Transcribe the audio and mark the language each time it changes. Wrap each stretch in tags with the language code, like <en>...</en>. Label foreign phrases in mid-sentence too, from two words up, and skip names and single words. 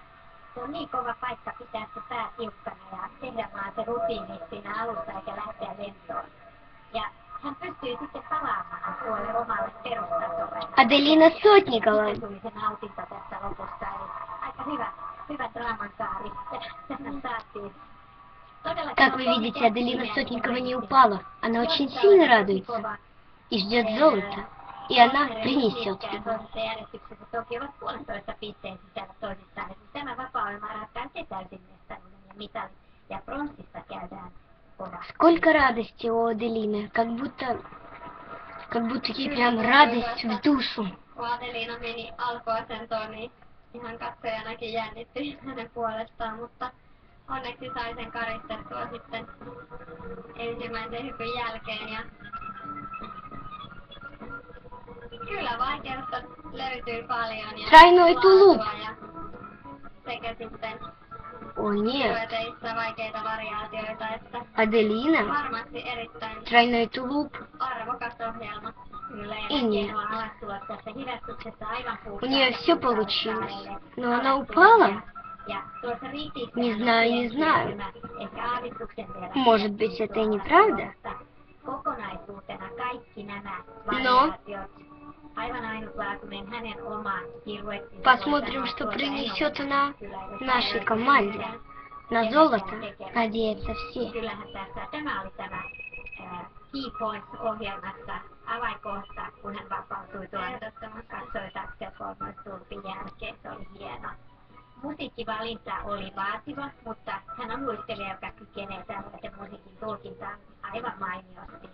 <fi>Se on niin kova paikka pitää se pää tiukkana ja tehdä vaan se rutiini siinä alussa eikä lähteä lentoon. Ja hän pystyy sitten palaamaan tuolle omalle perustasolle. Adelina Sotnikova. Se tuli se nautinto tässä lopussa, eli aika hyvä draamankaari. Tähän saatiin.</fi> <ru>Как вы видите, Аделина Сотникова не упала. Она очень сильно радуется и ждет золота. И она принесет его.</ru> <fi>Toki ovat 1,5 pisteen sisällä toisistaan. Tämä vapaa-ohjelma ratkaisee täysin mestaruuden ja mitalin. Ja pronssista käydään kovaa.</fi> <ru>Сколько радости у Аделины. Как будто ей прям радость в душу.</ru> <fi>Kun Adelina meni alkuasentoon, niin ihan katsojanakin jännitti hänen puolestaan, mutta onneksi sai sen karistettua sitten ensimmäisen hypyn jälkeen. Ja kyllä vaikeutta löytyy paljon ja</fi> <ru>Traiной tulup.</ru> <fi>ja sekä sitten</fi> <ru>О нет,</ru> <fi>syöteissä vaikeita variaatioita, että</fi> <ru>Аделина.</ru> <fi>varmasti erittäin</fi> <ru>Тройной тулуп.</ru> <fi>arvokas ohjelma. Kyllä, ja</fi> <ru>И нет.</ru> <fi>hienoa alastua tässä hidastuksessa aivan</fi> <ru>У нее все получилось. Но она</ru> <fi>alastua</fi> <ru>упала.</ru> <fi>ja tuossa riitissä</fi> <ru>Не</ru> <fi>on</fi> <ru>знаю,</ru> <fi>pieni</fi> <ru>не знаю.</ru> <fi>siirtymä, ehkä aavistuksen verran Может быть, это и неправда? mutta kokonaisuutena kaikki nämä No. variaatiot, aivan ainutlaatuinen hänen oma piruettinsa.</fi> <ru>Посмотрим, что принесет она нашей команде. На золото надеются все.</ru> <fi>Kyllähän tässä, tämä oli tämä Key Points-ohjelmassa avainkohta, kun hän vapautui tuon katsoi takselkolmoistulpin jälkeen, se oli hieno. Musiikkivalinta oli vaativa, mutta hän on luistelija, joka kykenee tällaisen musiikin tulkintaan aivan mainiosti.</fi>